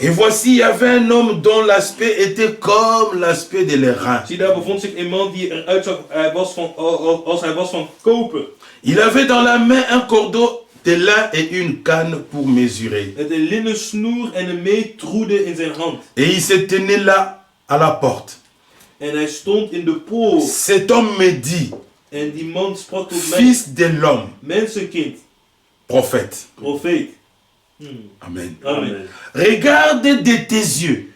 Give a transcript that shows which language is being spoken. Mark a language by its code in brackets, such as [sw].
[fr] Et voici, il y avait un homme dont l'aspect était comme l'aspect de l'airain. [nl] Zie, daar bevond zich een man die eruit zag, als hij was van koper. [fr] Il avait dans la main un cordeau de lin et une canne pour mesurer. [nl] Met een linnen snoer en een meetroede in zijn hand. [fr] Et il se tenait là à la porte. [nl] En hij stond in de poort. [fr] Cet homme me dit. [nl] En die man sprak tot mij. [fr] Fils de l'homme. [nl] Mensenkind. [fr] Prophète. [nl] Amen. [fr] Regarde de tes yeux.